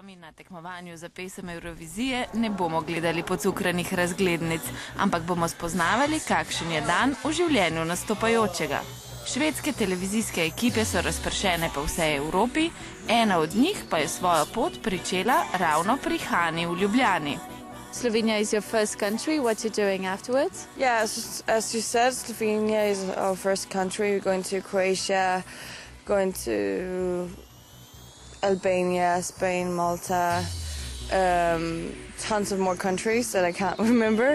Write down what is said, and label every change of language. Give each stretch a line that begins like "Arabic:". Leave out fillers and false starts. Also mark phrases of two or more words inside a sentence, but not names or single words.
Slovenian: Na tekmovanju za pesem Eurovizije ne bomo gledali pocukranih razglednic, ampak bomo spoznavali, kakšen je dan v življenju nastopajočega. Švedske televizijske ekipe so razpršene po vsej Evropi, ena od njih pa je svojo pot pričela ravno pri Hani v Ljubljani.
English: Slovenia is your first country. What are you doing afterwards? Yeah, as you said, Slovenia is our first country. We're going to Croatia, going to Albania, Spain, Malta, tons of more countries that I can't remember.